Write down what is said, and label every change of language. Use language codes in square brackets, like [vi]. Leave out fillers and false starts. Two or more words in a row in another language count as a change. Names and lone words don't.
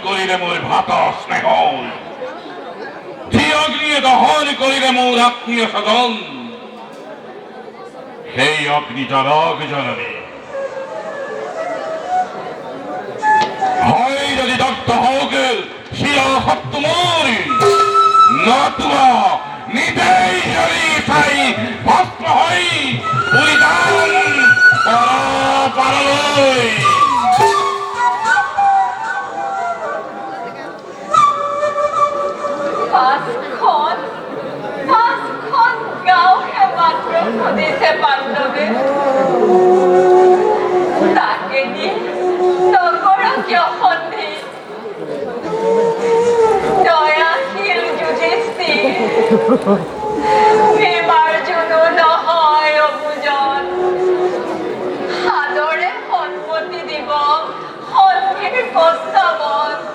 [as] করিলে মোর ভাত স্নেহ যে অগ্নিয়ে দহন করিলে মোর আত্মীয় স্বজন সেই অগ্নি জলক জননী হয় যদি দগ্ধ হোক শিরা সত্য মোর নতুবা নিজেই যদি চাই ভস্ম হই পরিধান পারলই পাঁচখন গাঁওহে মাত্ৰ খুদিছে পাণ্ডৱে তাকে দি নকৰ কিয় সন্ধি দয়াশীল যুধিষ্ঠিৰ ভীমাৰ্জুনো নহয় অবুজন সাদৰে সন্মতি দিব সন্ধিৰ প্ৰস্তাৱত